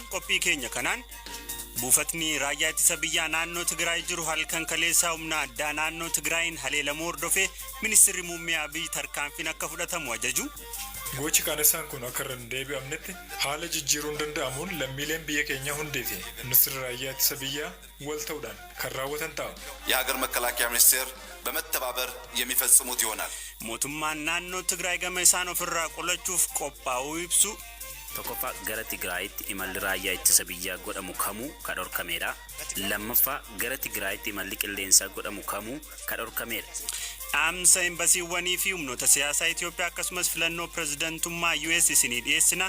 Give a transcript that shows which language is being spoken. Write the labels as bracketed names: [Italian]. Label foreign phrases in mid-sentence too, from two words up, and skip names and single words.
[Oromo] Qophii keenya kanaan buufatni raayyaa ittisa biyyaa naannoo Tigraay jiru halkan kaleessaa humna addaa naannoo Tigraayin haleelamuu hordofee ministeerri muummee Abiy tarkaanfiin akka fudhatamu ajaju. Gochi qaanesaan kun akka irra hin deebi'amnetti haala jijjiiruun danda'amuun lammiileen biyya keenya hundeefi ministeerri raayyaa ittisa biyyaa wal ta'uudhaan kan raawwatan ta'a. [Amharic] የሀገር መከላከያ ሚኒስቴር በመተባበር የሚፈጽሙት ይሆናል። [Oromo] mootummaan naannoo Tigraay gama isaan ofirraa qolachuuf qophaa'uu ibsu. Tokkoffaa gara Tigraayitti imalli raayyaa ittisa biyyaa godhamu kamuu kan dhorkameedha. Lammaffaa gara Tigraayitti imalli qilleensaa godhamu kamuu kan dhorkameedha. Dhaamsa embasiiwwanii fi humnoota siyaasaa Itoophiyaa akkasumas filannoo pirezidantummaa US isinii dhiyeessina.